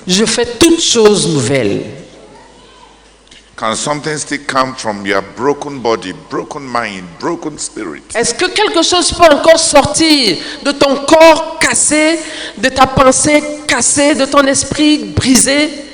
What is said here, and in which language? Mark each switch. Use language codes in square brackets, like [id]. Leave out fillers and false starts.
[fr] Je fais toutes choses nouvelles. [en] Can something still come from your broken body, broken mind, broken spirit? [fr] Est-ce que quelque chose peut encore sortir de ton corps cassé, de ta pensée cassée, de ton esprit brisé?